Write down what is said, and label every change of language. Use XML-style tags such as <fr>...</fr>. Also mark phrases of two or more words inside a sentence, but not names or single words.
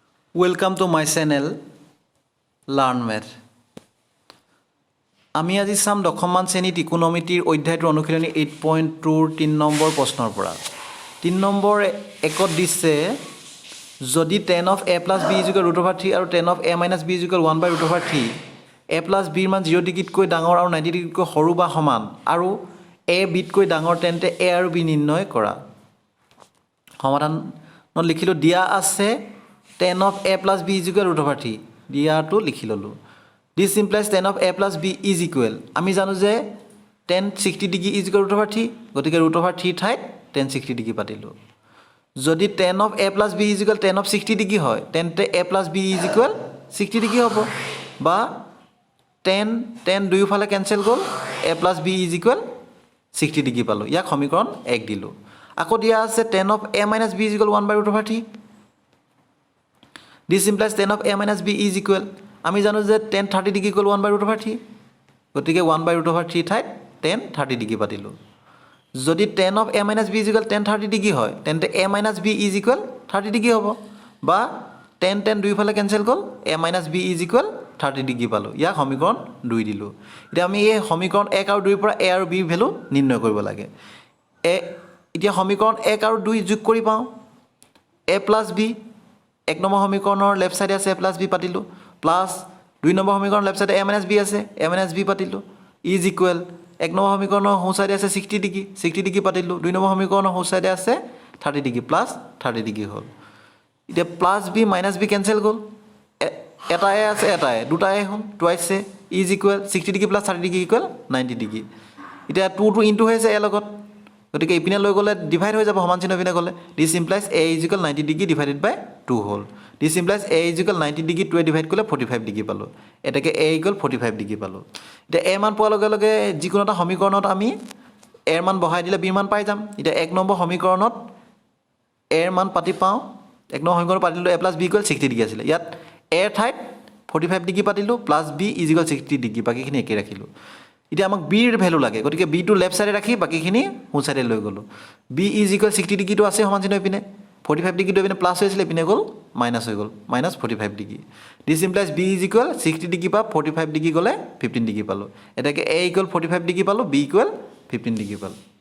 <en>Welcome to my channel Learn Math.</en> <as>আমি আজি চাম দশমমান শ্ৰেণীত ইকোনমিটিৰ অধ্যায়টোৰ অনুশীলনী 8.2 3 নম্বৰ প্ৰশ্নৰ পৰা 3 নম্বৰ একত দিছে যদি</as> <en>tan of a plus b is equal root over 3</en> <as>আৰু</as> <en>tan of a minus b is equal 1 by root over 3 a plus b</en> <as>ৰ মান 0 ডিগ্ৰীতকৈ ডাঙৰ আৰু 90 ডিগ্ৰীতকৈ সৰু বা সমান আৰু a b তকৈ ডাঙৰ তেন্তে a আৰু b নিৰ্ণয় কৰা সমাধানত লিখিলো দিয়া আছে</as> <en>tan of a plus b is equal root over 3</en> <as>দিয়াটো লিখি ললো</as> <en>This implies tan of a plus b is equal.</en> <as>আমি জানো যে tan 60 ডিগ্ৰী</as> <en>is equal root over 3</en> <as>গতিকে</as> <en>root over 3</en> <as>ঠাইত tan 60 ডিগ্ৰী পাতিলো যদি</as> <en>tan of a plus b is equal tan of 60</en> <as>ডিগ্ৰী হয় তেন্তে</as> <en>a plus b is equal 60</en> <as>ডিগ্ৰী হ'ব বা tan দুয়োফালে কেনসেল গ'ল</as> <en>a plus b is equal 60</en> <as>ডিগ্ৰী পালো ইয়াক সমীকৰণ 1 দিলো আকৌ দিয়া আছে</as> <en>tan of a minus b is equal 1 by root over 3 This implies tan of a minus b is equal</en> <as>আমি জানো যে</as> <en>tan 30 degree equal 1 by root over 3 গতিকে 1 by root over 3 ঠাইত tan</en> <as>30 ডিগ্ৰী পাতিলো যদি</as> <en>tan of a minus b is equal tan 30 ডিগ্ৰী</en> <as>হয় তেন্তে</as> <en>a minus b is equal 30 ডিগ্ৰী</en> <as>হ'ব বা tan দুইফালে কেনসেল গ'ল</as> <en>a minus b is equal 30 ডিগ্ৰী</en> <as>পালো ইয়াক সমীকৰণ 2 দিলো এতিয়া আমি এই সমীকৰণ 1 আৰু 2 ৰ পৰা a আৰু b ভ্যালু নিৰ্ণয় কৰিব লাগে এতিয়া সমীকৰণ 1 আৰু 2 যোগ কৰি পাওঁ</as> <en>a plus b</en> <as>এক নম্বৰ সমীকৰণৰ</as> <en>left side</en> <as>আছে</as> <en>a plus b</en> <as>পাতিলো প্লাস 2 নম্বৰ সমীকৰণ</as> <en>left side a minus b</en> <as>আছে</as> <en>a minus b</en> <as>পাতিলো</as> <en>is equal</en> <as>এক নম্বৰ সমীকৰণৰ সোঁ সাইডে আছে 60 ডিগ্ৰী পাতিলো 2 নম্বৰ সমীকৰণৰ সোঁ সাইডে আছে 30 ডিগ্ৰী প্লাস 30 ডিগ্ৰী হ'ল এতিয়া প্লাস b মাইনাস b কেনসেল গ'ল এটা a আছে এটা a দুটা a হ'ল</as> <en>twice a is equal 60 degree plus 30 degree equal 90 degree</en> <as>এতিয়া 2 ইনটু হৈছে a লগত গতিকে ইপিনে লৈ গ'লে ডিভাইড হৈ যাব সমান চিহ্ন ইপিনে গ'লে</as> <en>this implies a is equal 90 degree divided by 2</en> <as>হ'ল</as> <en>this implies a is equal 90 degree 2</en> <as>ডিভাইড কৰিলে 45 ডিগ্ৰী পালো এটাকে</as> <en>a equal 45 degree</en> <as>পালো এতিয়া a মান পোৱাৰ লগে লগে যিকোনো এটা সমীকৰণত আমি a ৰ মান বহাই দিলে b মান পাই যাম এতিয়া 1 নম্বৰ সমীকৰণত a ৰ মান পাতি পাওঁ 1 নম্বৰ সমীকৰণ পাতিলো</as> <en>a plus b equal 60 degree</en> <as>আছিল ইয়াত a ঠাইত 45 ডিগ্ৰী পাতিলো প্লাস</as> <en>b is equal 60 degree</en> <as>বাকিখিনি একে ৰাখিলো এতিয়া আমাক b ৰ ভ্যালু লাগে গতিকে b টু</as> <en>left side</en> <as>ৰাখি বাকিখিনি সোঁ সাইডে লৈ গলো</as> <en>b is equal 60 degree</en> <as>তো আছে সমান চিহ্ন ইপিনে 45 ডিগ্ৰী তো ইপিনে প্লাস হৈছিল ইপিনে গ'ল মাইনাস হৈ গ'ল মাইনাস 45 ডিগ্ৰী</as> <en>this implies b is equal 60 degree</en> <as>পা 45 ডিগ্ৰী গলে 15 ডিগ্ৰী পালো এটাকে</as> <en>a equal 45 degree</en> <as>পালো</as> <en>b equal 15 degree</en> <as>পালো</as>